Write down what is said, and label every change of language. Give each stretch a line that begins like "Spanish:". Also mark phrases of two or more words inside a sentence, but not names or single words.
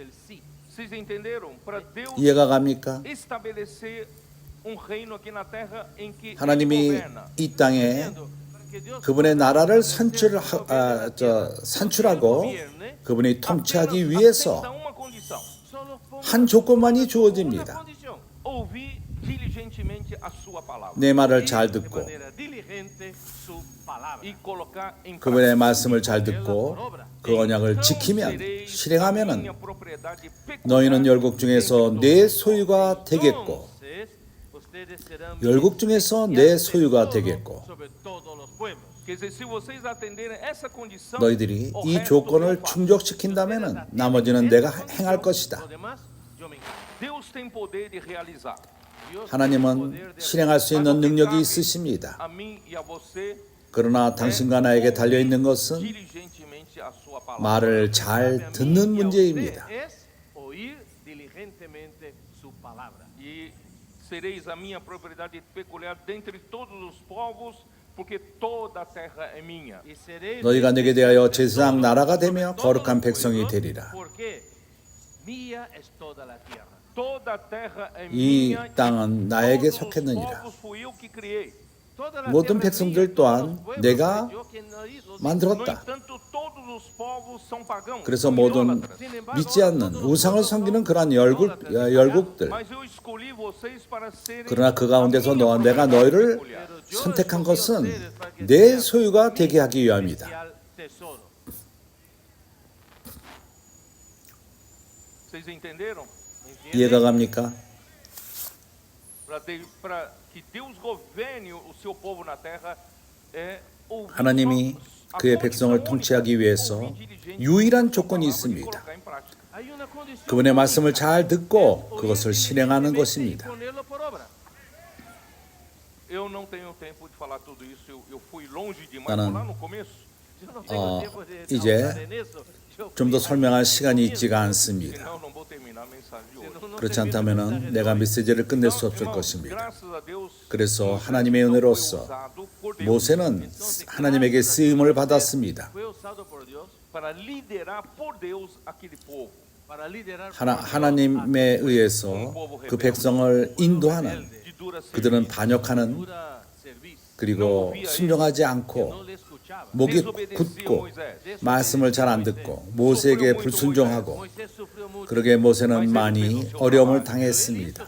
Korean: 이해가 갑니까? 하나님이 이 땅에 그분의 나라를 산출하고 그분이 통치하기 위해서 한 조건만이 주어집니다.
Portuguese: Ouvir diligentemente a sua palavra.
Korean: 내 말을 잘 듣고
Portuguese: E colocar em
Korean: 그분의 말씀을 잘 듣고 그 언약을 지키면 실행하면은 너희는 열국 중에서 내 소유가 되겠고 열국 중에서 내 소유가 되겠고
Portuguese: Quer dizer, se vocês atenderem essa condição,
Korean: 너희들이
Portuguese: o
Korean: 이
Portuguese: resto
Korean: 조건을
Portuguese: Deus faz.
Korean: 충족시킨다면은 나머지는 내가 행할 것이다.
Portuguese: Deus tem poder de realizar.
Korean: 하나님은 실행할 수 있는 능력이 있으십니다.
Portuguese: A mim e a você,
Korean: 그러나 당신과 나에게 달려 있는 것은
Portuguese: diligentemente a sua palavra.
Korean: 말을 잘 듣는 문제입니다.
Portuguese: E sereis a minha propriedade peculiar dentre todos os povos, porque toda a terra é minha.
Korean: 너희가 내게 대하여 제사장 나라가 되며 거룩한 백성이 되리라.
Portuguese: Toda a terra é
Korean: 이
Portuguese: minha.
Korean: 땅은
Portuguese: e
Korean: 나에게
Portuguese: todos os
Korean: 속했느니라.
Portuguese: povos fui eu que criei.
Korean: 모든 백성들 또한 내가
Portuguese: No
Korean: 만들었다.
Portuguese: entanto, todos os povos são pagãos.
Korean: 그래서
Portuguese: são
Korean: 모든
Portuguese: idólatras.
Korean: 믿지 않는 우상을 섬기는 그러한 열국들
Portuguese: Mas eu escolhi vocês para serem
Korean: 그러나 그 가운데서 내가 너희를 선택한 것은 내 소유가 되게 하기 위함이다.
Portuguese: Vocês entenderam?
Korean: 이해가 갑니까?
Portuguese: Para que Deus governe o seu povo na terra é ouvir
Korean: 하나님이
Portuguese: a
Korean: 그의
Portuguese: condição
Korean: 백성을
Portuguese: única,
Korean: 통치하기 위해서
Portuguese: ouvir diligentemente
Korean: 유일한
Portuguese: a
Korean: 조건이
Portuguese: palavra e
Korean: 있습니다.
Portuguese: colocar em prática.
Korean: 그분의 말씀을 잘 듣고 그것을 실행하는 것입니다.
Portuguese: Eu não tenho tempo de falar tudo isso. Eu fui longe demais
Korean: 나는,
Portuguese: lá no começo.
Korean: 이제 좀 더 설명할 시간이 있지가 않습니다.
Portuguese: Senão não vou terminar a mensagem de hoje.
Korean: 그렇지 않다면 내가 메시지를 끝낼 수 없을 것입니다.
Portuguese: Graças a Deus,
Korean: 그래서 하나님의 은혜로서
Portuguese: usado por Deus
Korean: 모세는 하나님에게 쓰임을 받았습니다.
Portuguese: para liderar por Deus aquele povo.
Korean: 하나님에 의해서 그 백성을 인도하는
Portuguese: De dura
Korean: 그들은 반역하는 그리고 순종하지 않고 목이 굳고 말씀을 잘 안 듣고 모세에게 불순종하고 그러게 모세는 많이 어려움을 당했습니다.